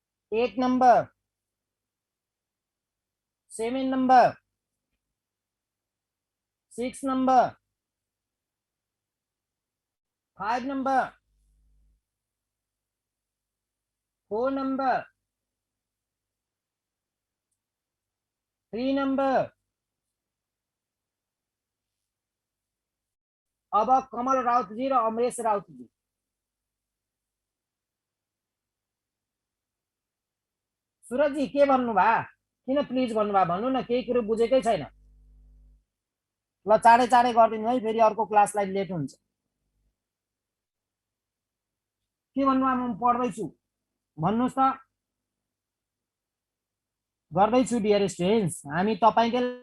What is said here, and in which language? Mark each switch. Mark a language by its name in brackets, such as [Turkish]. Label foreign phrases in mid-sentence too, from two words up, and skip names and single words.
[English] 8 number, 7 number, 6 number, 5 number, 4 number, 3 number. [Nepali] अब कमल राउत जी र अमरेश राउत जी सूरज जी के भन्नुभयो किन प्लिज भन्नुभयो भन्नु न केही कुरो बुझेकै छैन ल चाँडै चाँडै गरिदिनु है फेरि अर्को क्लासलाई लेट हुन्छ के भन्नुभयो म पढ्दैछु भन्नुहोस् त गर्दैछु [English] dear students [Nepali] हामी तपाईकै